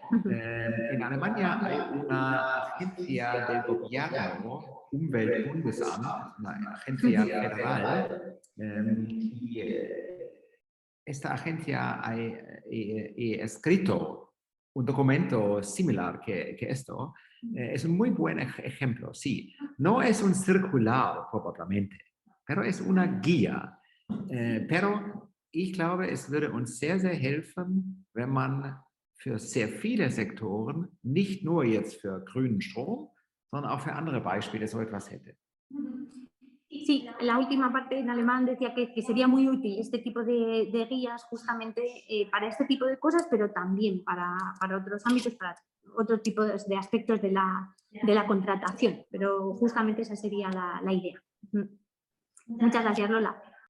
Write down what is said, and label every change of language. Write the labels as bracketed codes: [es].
[es] En Alemania hay una agencia del gobierno, Umweltbundesamt, una agencia federal, y esta agencia ha escrito un documento similar que esto. Es un muy buen ejemplo, sí. No es un circular propiamente, pero es una guía. [de] Pero ich glaube, es würde uns sehr, sehr helfen, wenn man für sehr viele Sektoren, nicht nur jetzt für grünen Strom, sondern auch für andere Beispiele so etwas hätte. [es] Sí, la última parte en alemán decía que sería muy útil este tipo de guías justamente para este tipo de cosas, pero también para otros ámbitos, para otro tipo de aspectos de la contratación. Pero justamente esa sería la idea. Muchas gracias, Lola.